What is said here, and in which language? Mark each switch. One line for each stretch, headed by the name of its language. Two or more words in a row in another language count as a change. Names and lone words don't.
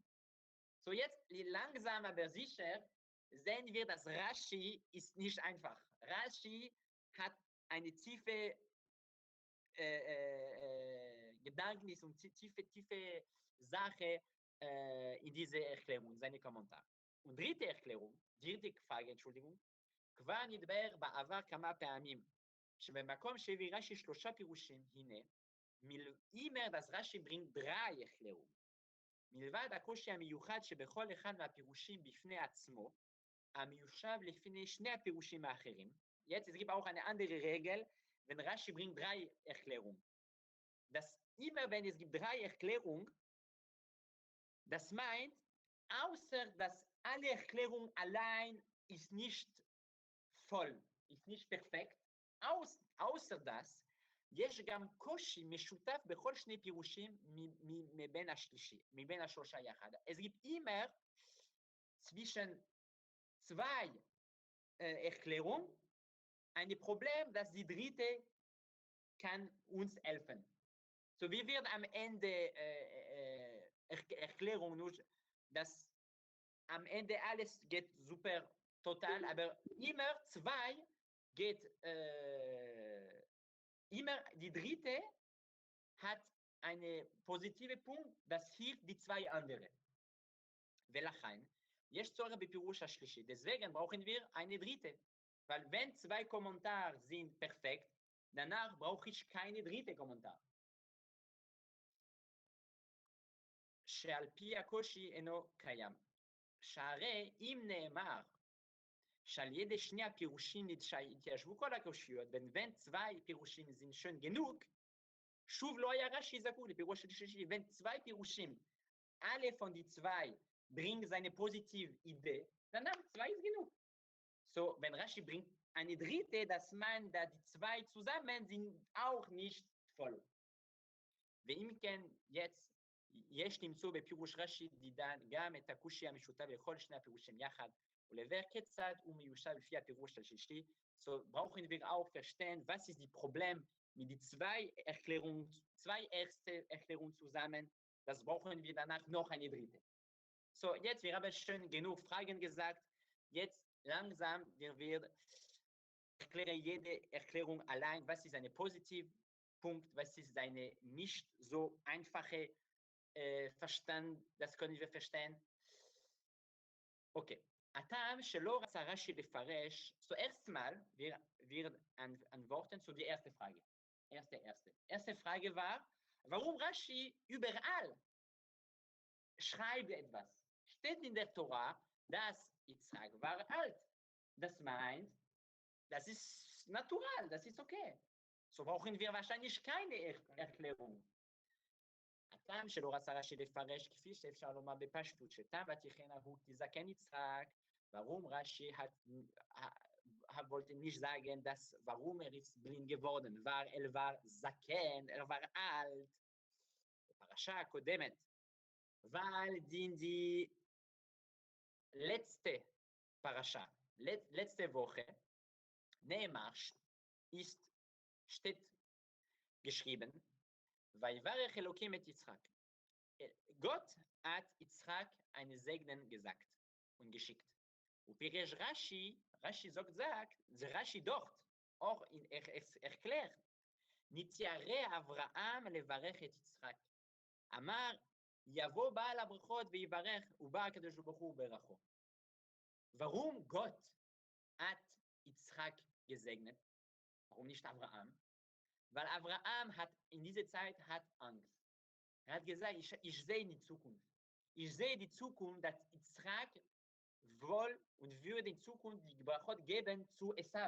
German: So jetzt langsam aber sicher sehen wir, dass Rashi ist nicht einfach. Rashi hat eine tiefe Gedanken und tiefe Sache in diese Erklärung, seine Kommentare. Und dritte Frage, Entschuldigung.
Hebrew: כבר נדבר בעבר כמה פעמים, שבמקום שהביא רש"י 3 פירושים, הנה,
German: immer das Rashi bringt 3 Erklärungen.
Hebrew: מלבד הקושי המיוחד שבכל אחד מהפירושים בפני עצמו, המיושב לפני 2 הפירושים האחרים.
German: Jetzt, es gibt auch eine andere Regel, wenn Rashi bringt 3 Erklärungen. Dass immer, wenn es gibt 3 Erklärungen, das meint, außer dass alle Erklärungen allein ist nicht voll, ist nicht perfekt, außer das,
Hebrew: יש גם קושי משותף בכל 2 פירושים מבין השלושה יחד.
German: Es gibt immer zwischen 2 Erklärungen ein Problem, dass die dritte kann uns helfen. So, wir werden am Ende Erklärung nur, dass am Ende alles geht super total, aber immer 2 geht, immer die dritte hat einen positiven Punkt, das hilft die 2 anderen.
Hebrew: ולכן, יש צורך בפירוש השלישי.
German: Deswegen brauchen wir eine dritte. Weil wenn 2 Kommentare sind perfekt, danach brauche ich keine dritte Kommentar.
Hebrew: שעל פי הקושי אינו קיים. שהרי אם נאמר שעל ידי 2 הפירושים התיישבו כל הקושיות,
German: wenn 2 פירושים sind schon genug,
Hebrew: שוב לא היה רש"י זקוק לפירוש השלישי.
German: wenn 2 פירושים, alle von die 2 bringen seine positive Idee, danach 2 ist genug. So, wenn Rashi bringt eine dritte, das meint, dass die 2 zusammen sind auch nicht voll.
Hebrew: ואם כן, jetzt, יש למצוא בפירוש רש"י דידן גם את הקושי המשותף לכל 2 הפירושים יחד, ולבאר כיצד הוא מיושב לפי הפירוש השלישי.
German: So, brauchen wir auch verstehen, was ist das Problem mit den 2 Erklärungen, 2 erste Erklärungen zusammen, das brauchen wir danach noch eine dritte. So, jetzt, wir haben schon genug Fragen gesagt, jetzt langsam, wir werden erklären jede Erklärung allein, was ist eine positive Punkt, was ist eine nicht so einfache Verstand, das können wir verstehen.
Hebrew: Okay. הטעם שלא רצה רש"י לפרש,
German: zuerst mal, wir antworten zu der ersten Frage. Erste Frage war, warum Rashi überall schreibt etwas? Steht in der Tora, dass Izchak war alt. Das meint, das ist natural, das ist okay. So brauchen wir wahrscheinlich keine Erklärung.
Hebrew: הטעם שלא רצה רש"י לפרש, כפי שאפשר לומר בפשטות, שטעם ותיכנה הוא תזקן יצחק,
German: warum Rashi wollte nicht sagen, dass warum ist blind geworden, war zaken, war alt.
Hebrew: בפרשה הקודמת,
German: weil die letzte Parasha, letzte Woche, נאמר, steht geschrieben,
Hebrew: ויברך אלוקים את יצחק.
German: Gott hat Izchak einen Segen gesagt und geschickt.
Hebrew: ופירש רש"י sagt, זה רש"י דוח,
German: auch erklärt,
Hebrew: נתיירא אברהם לברך את יצחק. אמר, יבוא בעל הברכות ויברך, ובא הקדוש ברוך הוא וברכו.
German: Warum Gott hat Izchak gesegnet? Warum nicht Abraham? Weil Abraham hat in dieser Zeit Angst. Hat gesagt, ich sehe die Zukunft. Ich sehe die Zukunft, dass Izchak wohl und würde in Zukunft die Brachot geben zu Esav.